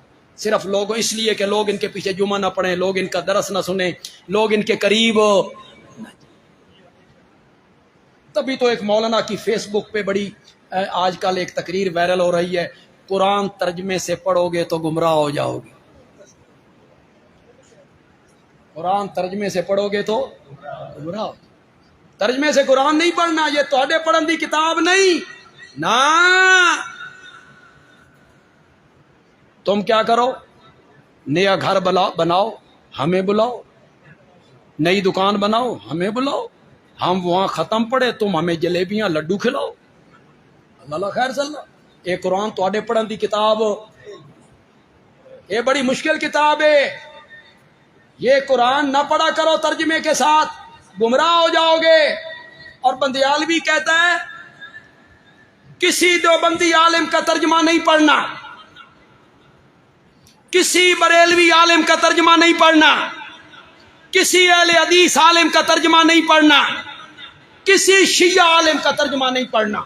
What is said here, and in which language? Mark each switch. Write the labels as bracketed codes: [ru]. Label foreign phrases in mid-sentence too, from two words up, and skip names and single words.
[ur] صرف لوگ اس لیے کہ لوگ ان کے پیچھے جمعہ نہ پڑھیں، لوگ ان کا درس نہ سنیں، لوگ ان کے قریب تبھی تو ایک مولانا کی فیس بک پہ بڑی آج کل ایک تقریر وائرل ہو رہی ہے، قرآن ترجمے سے پڑھو گے تو گمراہ ہو جاؤ گے، قرآن ترجمے سے پڑھو گے تو گمراہ ہو۔ ترجمے سے قرآن نہیں پڑھنا، یہ [pa] تہاڈے پڑھن دی کتاب نہیں نا۔ [ur] تم کیا کرو، نیا گھر بناؤ، ہمیں بلاؤ، نئی دکان بناؤ، ہمیں بلاؤ، ہم وہاں ختم پڑے، تم ہمیں جلیبیاں لڈو کھلاؤ، اللہ خیر صلی اللہ۔ یہ قرآن [pa] تہاڈے پڑھن دی کتاب، [ur] یہ بڑی مشکل کتاب ہے، یہ قرآن نہ پڑھا کرو ترجمے کے ساتھ، گمراہ ہو جاؤ گے۔ اور بندیالوی کہتا ہے کسی دیوبندی عالم کا ترجمہ نہیں پڑھنا، کسی بریلوی عالم کا ترجمہ نہیں پڑھنا، کسی اہل حدیث عالم کا ترجمہ نہیں پڑھنا، کسی شیعہ عالم کا ترجمہ نہیں پڑھنا۔